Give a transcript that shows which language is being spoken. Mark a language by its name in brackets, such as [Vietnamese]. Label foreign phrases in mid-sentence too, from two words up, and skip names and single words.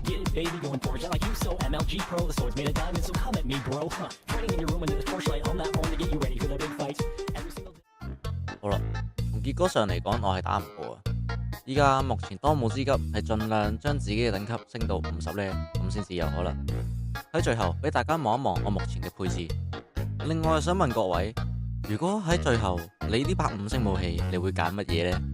[English] baby, going forward, like you, so MLG Pro, the sword's made of diamonds, so come at me, bro. Training in your room under the torchlight on that phone to get you ready for the big fight. Every single day. [Cantonese] 好啦，從結果上嚟講，我係打唔過啊。依家目前當務之急係盡量將自己嘅等級升到50呢，咁先至有可能。喺最後俾大家望一望我目前嘅配置。另外想問各位，如果喺最後你呢把5星武器，你會揀乜嘢呢？